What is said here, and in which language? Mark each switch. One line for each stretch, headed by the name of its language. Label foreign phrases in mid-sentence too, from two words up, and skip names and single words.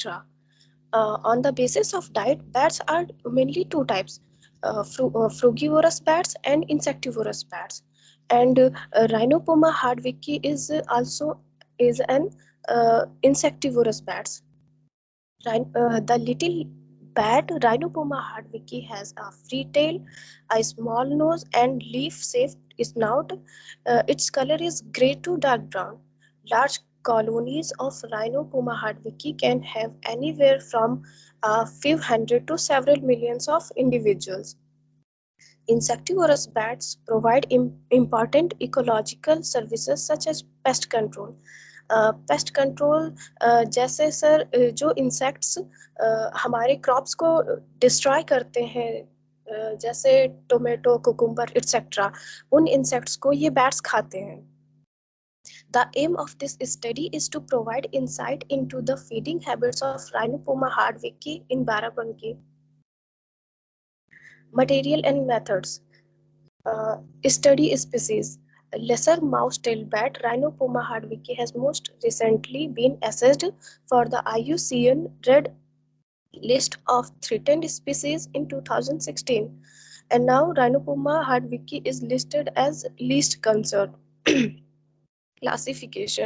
English: On the basis of diet, bats are mainly two types: frugivorous bats and insectivorous bats. And Rhinopoma hardwicki is also is an insectivorous bats. The little bat Rhinopoma hardwicki has a free tail, a small nose, and leaf-shaped snout. Its color is gray to dark brown. Large colonies of Rhinopoma hardwicki can have anywhere from a few hundred to several millions of individuals. Insectivorous bats provide important ecological services such as pest control. pest control
Hindi: जैसे सर जो इंसेक्ट्स हमारे क्रॉप्स को डिस्ट्रॉय करते हैं जैसे
English: tomato cucumber etcetera,
Hindi: उन इंसेक्ट्स को ये बैट्स खाते हैं.
English: The aim of this study is to provide insight into the feeding habits of Rhinopoma hardwicki in Barabanki. Material and methods. Study species. Lesser mouse-tailed bat Rhinopoma hardwicki has most recently been assessed for the IUCN Red List of Threatened Species in 2016, and now Rhinopoma hardwicki is listed as least concern. Classification.